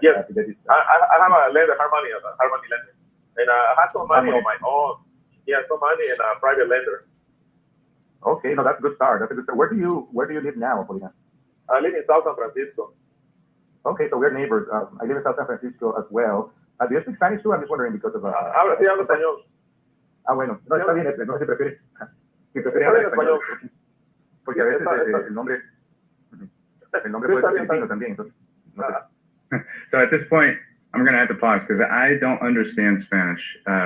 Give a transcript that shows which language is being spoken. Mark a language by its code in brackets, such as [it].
[en] Yes, I have a lender, hard money lender, and I have some money on my own. Yeah, some money in a private lender. Okay, no, that's a good start. Where do you live now, Apolinar? I live in South San Francisco. Okay, so we're neighbors. I live in South San Francisco as well. Do you speak Spanish too? I'm just wondering because of. [es] Sí, hablo español. Bueno, no, está bien, no se prefiere. Si prefiere hablar español. Porque a veces el nombre puede ser filipino también, entonces. No sé. [en] So at this point, I'm going to have to pause because I don't understand Spanish.